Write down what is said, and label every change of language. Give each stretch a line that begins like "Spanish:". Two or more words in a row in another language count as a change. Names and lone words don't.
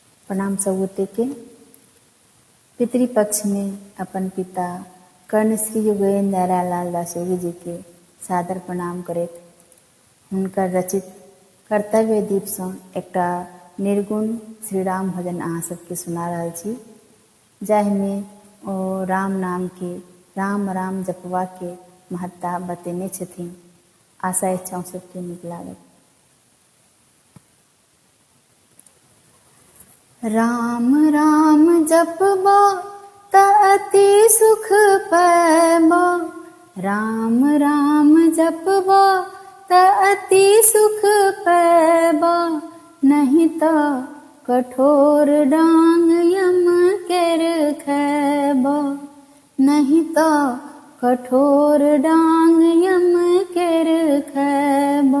Maithili: प्रणाम सौगोटे के। पितृपक्ष में अपन पिता कर्ण श्री योगेंद्र दयालाल दासोगी जी के सादर प्रणाम करैत हुनकर रचित कर्तव्य दीप सँ एकटा निर्गुण श्री राम भजन अहाँ सबके सुना रहल छी, जाहिमे ओ राम नाम के राम राम जपवा के महत्ता बतेने छथिन। आशा इच्छा सबके नीक लागत। राम राम जपबा त अति सुख पैबा, राम राम जपबा त अति सुख पैबा, नहीं त कठोर डांग यम केर खैबा, नहीं त कठोर डांग यम केर खैबा।